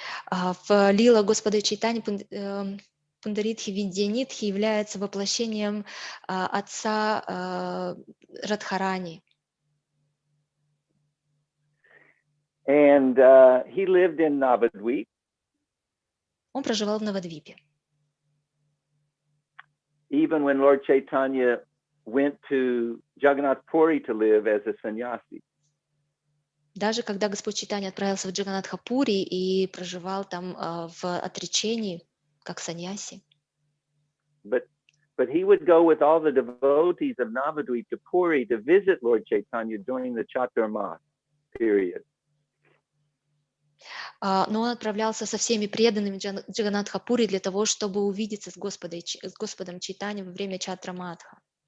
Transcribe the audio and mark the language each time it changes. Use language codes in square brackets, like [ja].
[ru] В лила Господа Чайтани Пундаритхи Видянитхи является воплощением отца Радхарани. [en] And he lived in Navadvip. [ru] Он проживал в Навадвипе. [en] Even when Lord Chaitanya went to Jagannath Puri to live as a sannyasi. [ru] Даже когда Господь Чайтанья отправился в Джаганатхапури и проживал там в отречении, как саньяси. [en] But he would go with all the devotees of Navadvip to Puri to visit Lord Chaitanya during the Chaturmas period. [ru] Но он отправлялся со всеми преданными Джаганатхапури для того, чтобы увидеться с Господом Чайтаньей во время Чатраматха.